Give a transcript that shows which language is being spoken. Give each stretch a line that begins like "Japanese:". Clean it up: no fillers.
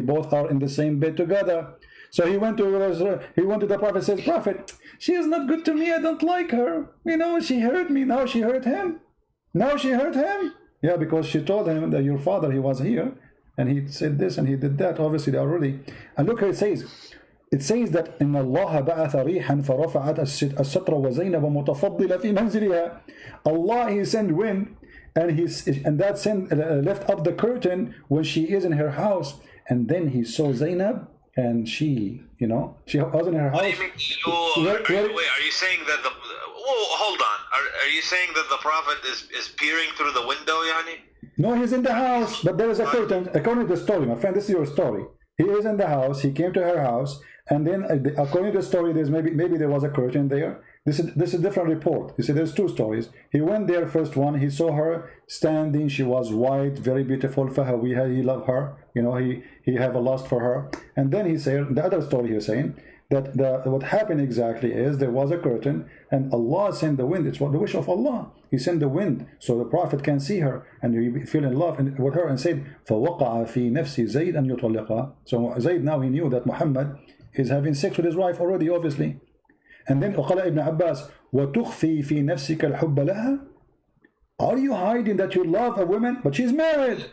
English: Both are in the same bed together. So he went to the Prophet, says, Prophet, she is not good to me, I don't like her. She hurt me, now she hurt him. Yeah, because she told him that your father, he was here, and he said this and he did that. Obviously they are already. And look how it says. It says that إن الله بعث ريحا فرفعت الستر وزينب متفضلة في منزلها. Allah, he sent wind, and that left up the curtain when she is in her house. And then he saw Zainab, and she was in her house. What do you mean? Are you saying that the? Hold on. Are you saying that the Prophet is peering through the window, Yani? No, he's in the house, but there is a curtain. According to the story, my friend, this is your story. He is in the house. He came to her house, and then according to the story, there's maybe there was a curtain there. This is a different report. You see, there's two stories. He went there, first one. He saw her standing. She was white, very beautiful. Fahawiha, he loved her. He have a lust for her. And then he said the other story. He was saying that what happened exactly is there was a curtain, and Allah sent the wind. It's what the wish of Allah. He sent the wind so the Prophet can see her, and he fell in love with her, and said, فَوَقَعَ فِي نَفْسِ زَيْدْ أَنْ يُطَلِّقَهَا. So Zayd, now he knew that Muhammad is having sex with his wife already, obviously.
Arabic: And then وقال Ibn Abbas وَتُخْفِي فِي نَفْسِكَ الْحُبَّ لَهَا.
English: Are you hiding that you love a woman, but she's married?